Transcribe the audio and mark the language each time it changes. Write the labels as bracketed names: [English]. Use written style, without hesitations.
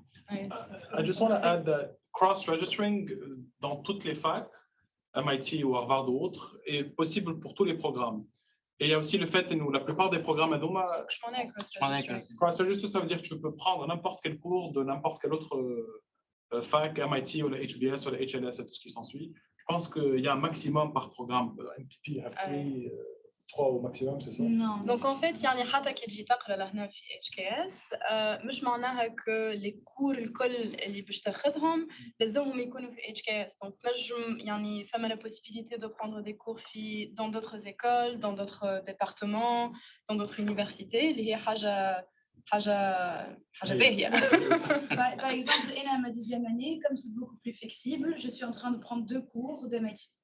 [English] I just want to add that [French] cross-registering dans toutes les facs, MIT ou Harvard ou autres, est possible pour tous les programmes. Et il y a aussi le fait que la plupart des programmes à Doma, Je m'en ai à cross-registering, ça veut dire que tu peux prendre n'importe quel cours de n'importe quel autre fac, MIT ou le HBS ou le HLS et tout ce qui s'ensuit. Je pense qu'il y a un maximum par programme. MPP, have 3 au maximum, c'est ça? Non. Donc en fait [Arabic] يعني حتى كي تجي تقرا لهنا في HKS مش معناها [French] que les cours [Arabic] الكل اللي باش تاخذهم لازمهم يكونوا في HKS. [French] Donc [Arabic] تنجم يعني فما [French] la possibilité de prendre des cours dans d'autres écoles, dans d'autres départements, dans d'autres universités [Arabic] اللي هي حاجة باهية. [French] Par exemple, à ma 2e année, comme c'est beaucoup plus flexible, je suis en train de prendre 2 cours de MIT.